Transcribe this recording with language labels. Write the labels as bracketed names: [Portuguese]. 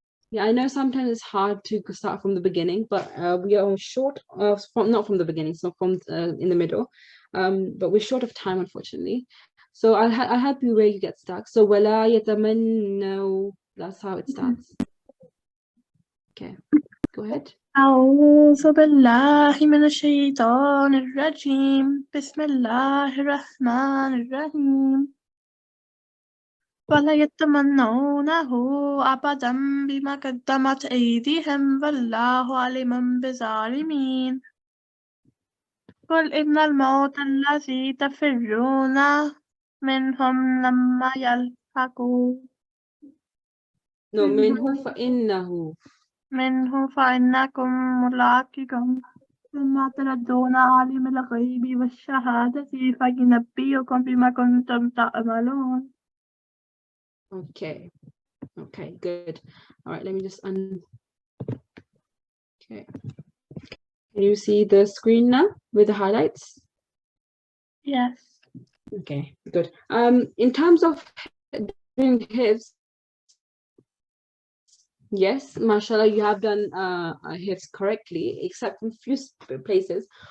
[English] Yeah, I know sometimes it's hard to start from the beginning, but we are short of not from the beginning, so from in the middle, but we're short of time, unfortunately. So I'll help you where you get stuck. So [Arabic] wala yatamannaw, [English] that's how it starts. Okay, go ahead. [Arabic] أعوذ بالله من الشيطان الرجيم بسم الله الرحمن الرحيم ولا يتمنونه أبدا بما قدمت أيديهم والله عليم بالظالمين قل إن الموت الذي تفرون منهم لما يلحقوا [English] No, [Arabic] minhu فإنه. منه فإنكم ملاقيكم ثم تردون عالم الغيب والشهادة فينبئكم بما كنتم تعملون. [English] Okay, good. All right, let me just okay. Can you see the screen now with the highlights? Yes. Okay, good. In terms of doing hifz, yes, mashallah, you have done hifz correctly, except in few places.